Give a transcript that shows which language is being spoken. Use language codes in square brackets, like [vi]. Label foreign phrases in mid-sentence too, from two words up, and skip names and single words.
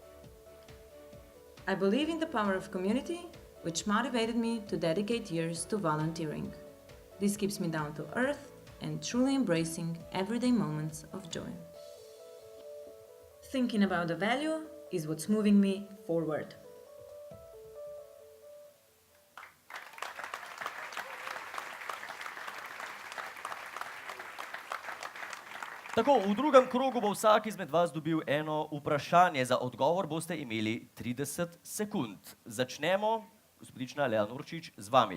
[en] I believe in the power of community, which motivated me to dedicate years to volunteering. This keeps me down to earth and truly embracing everyday moments of joy. Thinking about the value is what's moving me forward. [sl] Tako, v drugem krogu bo vsak izmed vas dobil eno vprašanje. Za odgovor boste imeli 30 sekund. Začnemo, gospodična Lea Norčič, z vami.